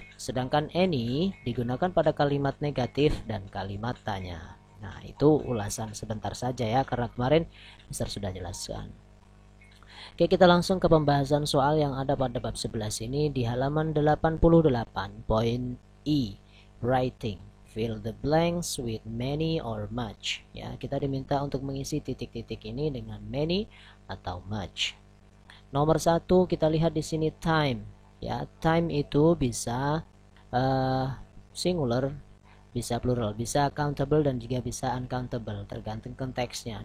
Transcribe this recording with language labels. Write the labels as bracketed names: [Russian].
[Indonesian] Sedangkan any digunakan pada kalimat negatif dan kalimat tanya. Nah, itu ulasan sebentar saja karena kemarin Mister sudah jelaskan. Oke, kita langsung ke pembahasan soal yang ada pada bab 11 ini di halaman 88, poin E, writing. [English] Fill the blanks with many or much. [Indonesian] Kita diminta untuk mengisi titik-titik ini dengan many atau much. Nomor 1 kita lihat di sini time. Time itu bisa singular, bisa plural, bisa countable dan juga bisa uncountable, tergantung konteksnya.